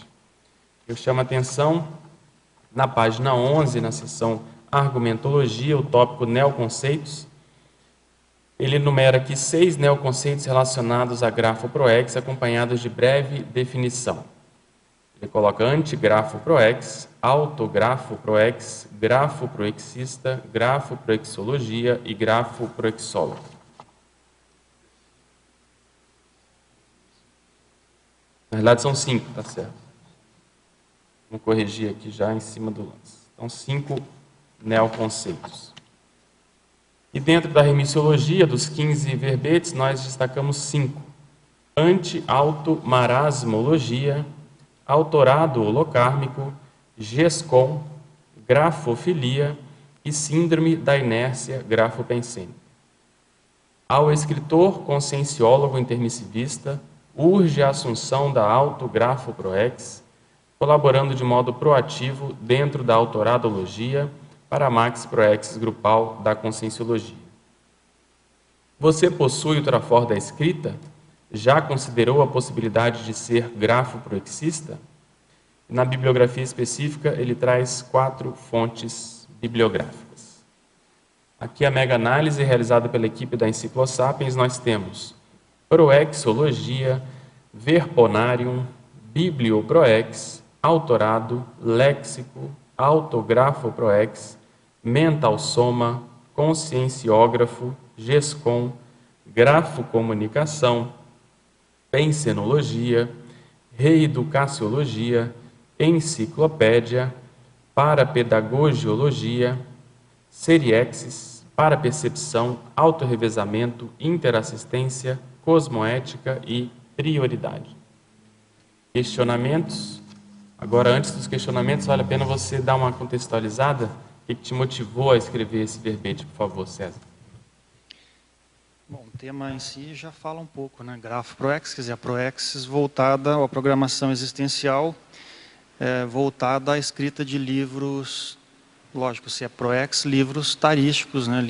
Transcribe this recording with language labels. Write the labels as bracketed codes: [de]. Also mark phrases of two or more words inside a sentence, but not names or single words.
[pt] Eu chamo a atenção na página 11, na seção Argumentologia, o tópico Neoconceitos. Ele enumera aqui 6 neoconceitos relacionados à grafoproex, acompanhados de breve definição. Ele coloca antigrafoproex, autografoproex, grafoproexista, grafoproexologia e grafoproexólogo. Na verdade são 5, tá certo? Vamos corrigir aqui já em cima do lance. Então, 5 neoconceitos. E dentro da remissiologia, dos 15 verbetes, nós destacamos 5. Anti-automarasmologia, autorado holocármico, GESCOM, grafofilia e síndrome da inércia grafopensênica. Ao escritor conscienciólogo intermissivista, urge a assunção da autografoproex, colaborando de modo proativo dentro da autoradologia para a Max Proexis grupal da Conscienciologia. Você possui o trafor da escrita? Já considerou a possibilidade de ser grafoproexista? Na bibliografia específica, ele traz 4 fontes bibliográficas. Aqui a mega-análise realizada pela equipe da Enciclosapiens, nós temos Proexologia, Verponarium, Biblioproex, Autorado, Léxico, autografoproex, mentalsoma, conscienciógrafo, GESCOM, grafocomunicação, pensenologia, reeducaciologia, enciclopédia, parapedagogiologia, seriexis, parapercepção, autorrevezamento, interassistência, cosmoética e prioridade. Questionamentos? Agora, antes dos questionamentos, vale a pena você dar uma contextualizada. O que te motivou a escrever esse verbete, por favor, César? Bom, o tema em si já fala um pouco, né? Grafoproex, quer dizer, a proexis voltada à programação existencial, voltada à escrita de livros, lógico, se é proex, livros tarísticos, né?